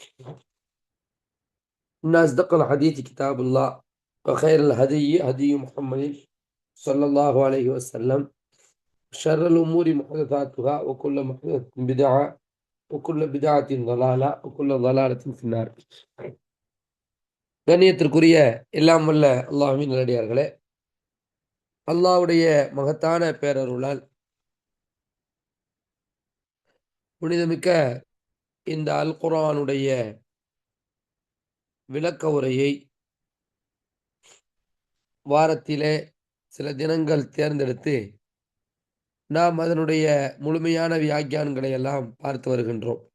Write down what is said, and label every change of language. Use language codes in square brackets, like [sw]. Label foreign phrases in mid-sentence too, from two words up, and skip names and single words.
[ar] إن أصدق الحديث كتاب الله وخير الهدي هدي محمد صلى الله عليه وسلم. شر الأمور محدثاتها وكل محدثة بدعة وكل بدعة ضلالة وكل ضلالة في النار. [ta] கண்ணியத்திற்குரிய எல்லாம் வல்ல அல்லாஹ்வின் நல்லடியார்களே, அல்லாஹ்வுடைய மகத்தான பேரருளால் புனிதமிக்க இந்த அல் குர்ஆனுடைய விளக்க உரையை வாரத்திலே சில தினங்கள் தேர்ந்தெடுத்து நாம் அதனுடைய முழுமையான வியாக்கியானங்களை எல்லாம் பார்த்து வருகின்றோம்.